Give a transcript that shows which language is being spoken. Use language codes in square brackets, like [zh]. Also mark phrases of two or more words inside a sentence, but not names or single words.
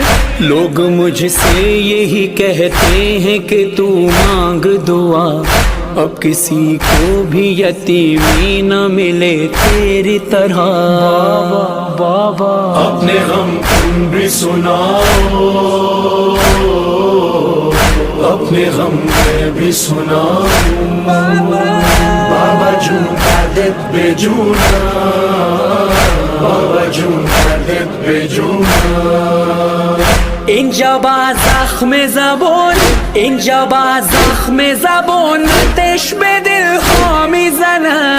[ur] لوگ مجھ سے یہی کہتے ہیں کہ تو مانگ دعا، اب کسی کو بھی یتیمی نہ ملے تیری طرح. بابا اپنے غم تم بھی سناؤ، اپنے اپنے غم میں بھی سناؤں [fa] بابا جون دردت بے جونا بابا جون دردت بے جونا اینجا با زخم زبون اینجا با زخم زبون آتش به دل ها میزنن